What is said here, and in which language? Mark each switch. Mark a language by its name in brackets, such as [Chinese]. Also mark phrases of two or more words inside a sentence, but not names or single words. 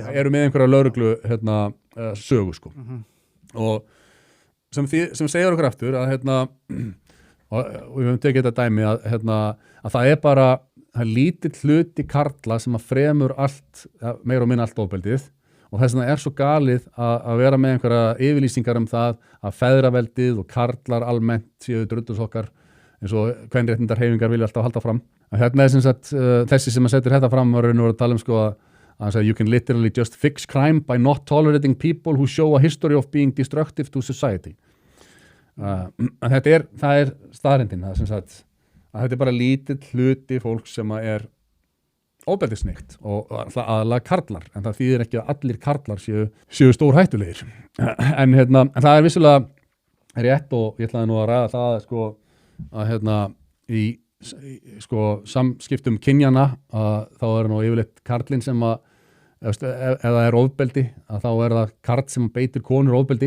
[Icelandic] eru með einhverja lögreglu sögu sko. Og sem segir okkur aftur að og við höfum tekið þetta dæmi að það er bara lítill hluti karla sem að fremur allt, meira og minna allt ofbeldið og þess vegna er svo galið að vera með einhverja yfirlýsingar það að feðraveldið og karlar almennt séu drullusokkar eins og kvenréttindar hreyfingar vilja alltaf halda fram. Er sem sagt, þessi sem að setur þetta fram var að tala sko að [English] you can literally just fix crime by not tolerating people who show a history of being destructive to society. [Icelandic] Það er staðreyndin að þetta er bara lítill hluti fólk sem er ofbeldissneygt og aðalega karlar, en það þýðir ekki að allir karlar séu stór hættulegir. En það er vissulega rétt og ég ætlaði nú að ræða það sko að í samskiptum kynjana þá er nú yfirleitt karlinn sem að ef það er ofbeldi að þá er það karl sem beitir konur ofbeldi.